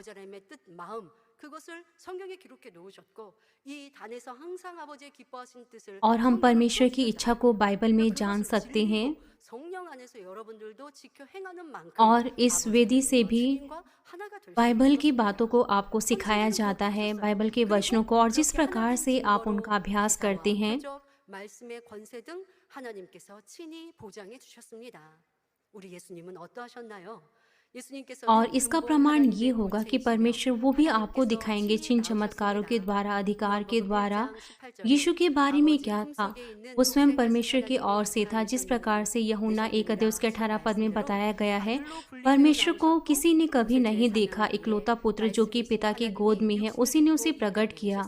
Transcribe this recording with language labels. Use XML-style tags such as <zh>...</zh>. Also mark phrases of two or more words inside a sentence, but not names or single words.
<hi>और हम परमेश्वर की इच्छा को बाइबल में जान सकते हैं। और इस वेदी से भी बाइबल की बातों को आपको सिखाया जाता है, बाइबल के वचनों को, और जिस प्रकार से आप उनका अभ्यास करते हैं।</hi> <ko>말씀의 권세 등 하나님께서 친히 보장해 주셨습니다. 우리 예수님은 어떠하셨나요?</ko> <hi>और इसका प्रमाण ये होगा कि परमेश्वर वो भी आपको दिखाएंगे चिन्ह चमत्कारों के द्वारा, अधिकार के द्वारा। यीशु के बारे में क्या था? वो स्वयं परमेश्वर की ओर से था। जिस प्रकार से यूहन्ना 1:18 में बताया गया है, परमेश्वर को किसी ने कभी नहीं देखा, इकलौता पुत्र जो कि पिता की गोद में है, उसी ने उसे प्रकट किया।</hi>